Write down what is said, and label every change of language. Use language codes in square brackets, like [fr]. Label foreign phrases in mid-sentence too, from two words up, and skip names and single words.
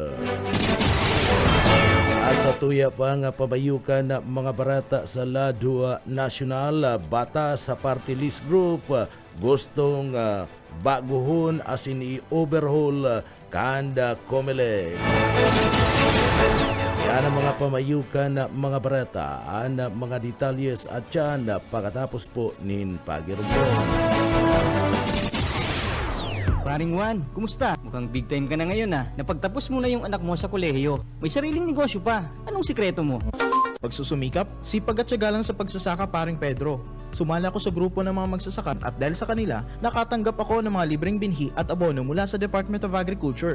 [bik] Sa tuya pa nga pabayukan na mga barata sa lado nasyonal, bata sa party list group gustong baguhon asin i-overhaul kanda Comelec. Yan ang mga pamayukan na mga barata, ang mga detalyes at yan pagkatapos po nin pagirugyan. [tl] Paring Juan, kumusta? Mukhang [en] big time [tl] ka na ngayon Napagtapos mo na yung anak mo sa kolehiyo. May sariling negosyo pa. Anong sikreto mo? Pagsusumikap, sipag at tiyaga lang sa pagsasaka, paring Pedro. Sumala ako sa grupo ng mga magsasaka at dahil sa kanila, nakatanggap ako ng mga libreng binhi at abono mula sa Department of Agriculture.